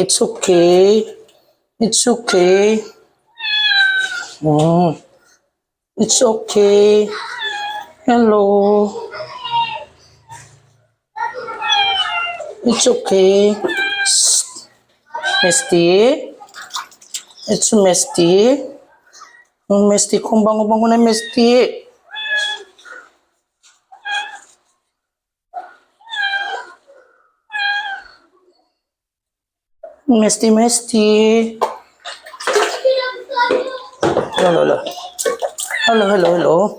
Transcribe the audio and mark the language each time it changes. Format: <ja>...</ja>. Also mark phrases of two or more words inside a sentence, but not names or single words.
<en>It's okay. It's okay. It's okay. Hello. It's okay. Shh. Misty. It's Misty. Misty,</en> <tl>kung bango-bango na Misty.</tl> <en>Misty. Hello.</en>